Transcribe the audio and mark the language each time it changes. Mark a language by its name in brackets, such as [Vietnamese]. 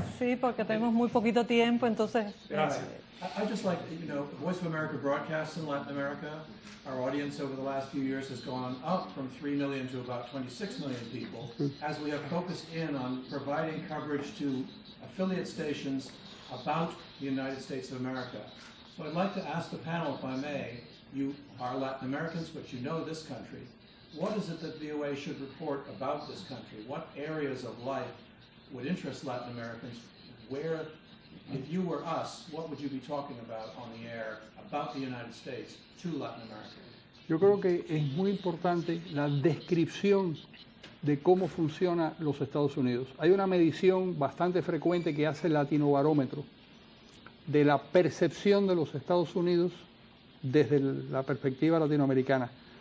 [Spanish] Sí, porque tenemos muy poquito tiempo, entonces... Gracias. [English] I'd just like, Voice of America broadcasts in Latin America. Our audience over the last few years has gone up from 3 million to about 26 million people as we have focused in on providing coverage to affiliate stations about the United States of America. So I'd like to ask the panel, if I may, you are Latin Americans, but you know this country. What is it that VOA should report about this country? What areas of life would interest Latin Americans? Where, if you were us, what would you be talking about on the air about the United States to Latin America? [Spanish] Yo creo que es muy importante la descripción de cómo funciona los Estados Unidos. Hay una medición bastante frecuente que hace el Latinobarómetro de la percepción de los Estados Unidos desde la perspectiva latinoamericana.